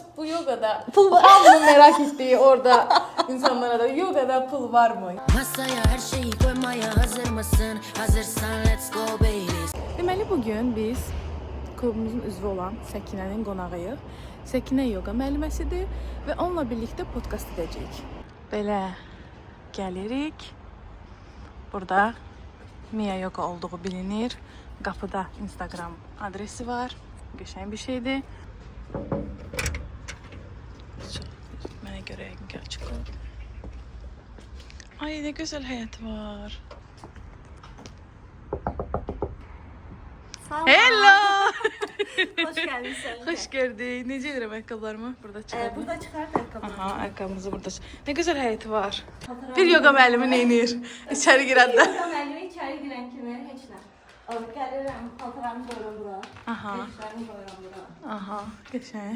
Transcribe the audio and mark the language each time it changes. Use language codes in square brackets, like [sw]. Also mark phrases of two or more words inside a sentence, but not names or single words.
[tr] Bu yogada pul var mı merak ettiği orada insanlara da yogada pul var mı? Masaya her şeyi koymaya hazır mısın? Hazırsan [en] let's go baby. [az] Deməli bugün biz klubumuzun üzvü olan Səkinənin qonağıyıq. Səkinə yoga müəlliməsidir və onunla birlikdə podkast edəcəyik. Belə gəlirik. [tr] Burada Mia Yoga olduğu bilinir. [az] Qapıda Instagram adresi var. Qəşəng bir şeydir. Mənə görə yəqin ki açıq qalır. Ay nə gözəl həyat var. Hello. [tr] Hoş geldin sen. [az] Xoş gördük. Necə edirəm ayaqqabılarımı? Burada çıxardım. [tr] Burada çıkart ayakkabıları. [az] Aha, ayaqqabımızı burada. Nə gözəl həyəti var. Bir yoga müəllimi neynir? İçəri girəndə. Yoga müəllimi [tr] içeri giren [az] kimi heç nə. Alıp gəlirəm, paltarımı qoyuram bura. Aha. Eşlərimi qoyuram bura. Aha, qəşəng.